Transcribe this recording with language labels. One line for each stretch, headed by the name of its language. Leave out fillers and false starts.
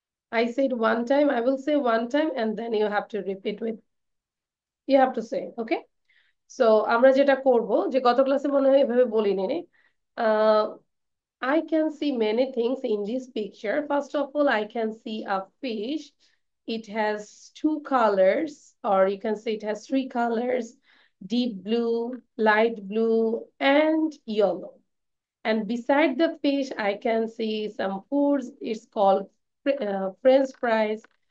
English: I said one time, I will say one time, and then you have to repeat with, you have to say, okay?
Bangla: So আমরা যেটা করব, যে গত ক্লাসে মনে হয় এভাবে বলিনি,
English: I can see many things in this picture. First of all, I can see a fish. It has two colors, or you can say it has three colors: deep blue, light blue, and yellow. And beside the fish, I can see some foods. It's called French fries.